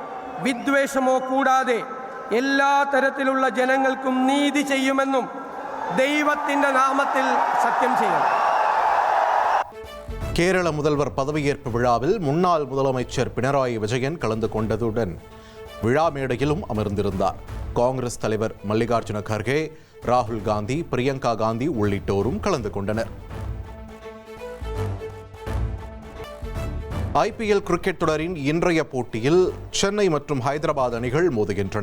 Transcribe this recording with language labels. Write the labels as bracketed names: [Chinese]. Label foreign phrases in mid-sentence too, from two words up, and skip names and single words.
[Malayalam] വിദ്വേഷമോ കൂടാതെ എല്ലാ തരത്തിലുള്ള ജനങ്ങൾക്കും നീതി ചെയ്യുമെന്നും ദൈവത്തിൻ്റെ നാമത്തിൽ സത്യം ചെയ്യുന്നു. [Tamil] கேரள முதல்வர் பதவியேற்பு விழாவில் முன்னாள் முதலமைச்சர் பினராயி விஜயன் கலந்து கொண்டதுடன் விழா மேடையிலும் அமர்ந்திருந்தார். காங்கிரஸ் தலைவர் மல்லிகார்ஜுன கர்கே, ராகுல் காந்தி, பிரியங்கா காந்தி உள்ளிட்டோரும் கலந்து கொண்டனர். ஐபிஎல் கிரிக்கெட் தொடரின் இன்றைய போட்டியில் சென்னை மற்றும் ஹைதராபாத் அணிகள் மோதுகின்றன.